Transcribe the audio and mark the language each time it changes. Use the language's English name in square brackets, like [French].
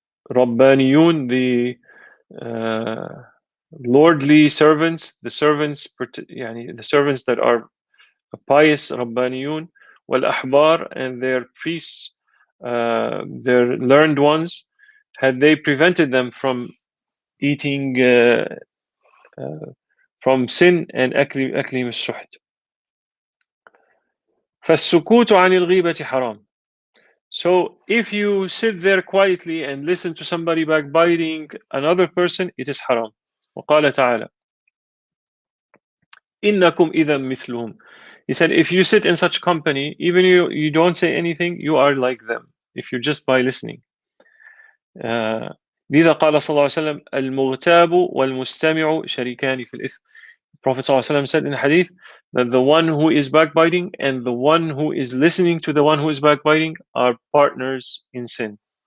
[English] Rabbaniyun, the lordly servants, the servants that are pious Rabbaniyun, wal ahbar, and their priests, their learned ones, had they prevented them from eating from sin and [Arabic] أكلهم السحت. فالسكوت عن الغيبة حرام. [English] So if you sit there quietly and listen to somebody backbiting another person, it is haram. [Arabic] وقال تعالى إنكم إذا مثلهم. [English] He said, if you sit in such company, even you don't say anything, you are like them. If you're just by listening. [Arabic] لذا قال صلى الله عليه وسلم المغتاب والمستمع شريكان في الإثم. [English] Prophet صلى الله عليه وسلم said in a hadith that the one who is backbiting and the one who is listening to the one who is backbiting are partners in sin.